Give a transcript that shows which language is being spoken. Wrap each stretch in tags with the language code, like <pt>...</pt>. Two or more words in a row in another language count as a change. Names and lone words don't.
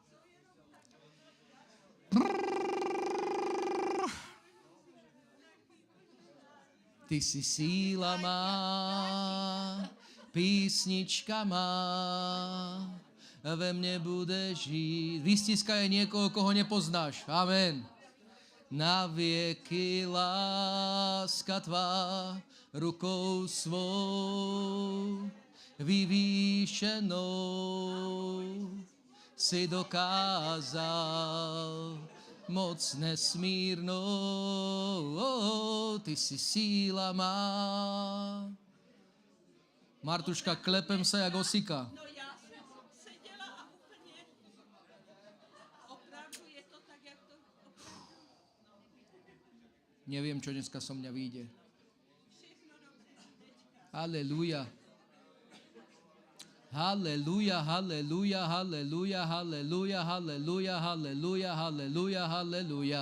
<cs>Ty si síla má, písnička má, ve mne bude žiť.</cs> <sk>Vystiskaj niekoho, koho nepoznáš. Amen. Na vieky</sk> <cs>láska tvá rukou svou vyvýšenou si dokázal moc nesmírnou, ty si síla má.</cs> <sk>Martuška, klepem sa jak osika.</sk> <cs>No já jsem seděla a úplně opravdu je to tak, jak to opravdu</cs> <sk>Neviem, čo dneska so mňa vyjde.</sk> <cs>všechno dobře. Halelúja. Halelúja, halelúja, halelúja, halelúja, halelúja, halelúja, halelúja, halelúja.</cs>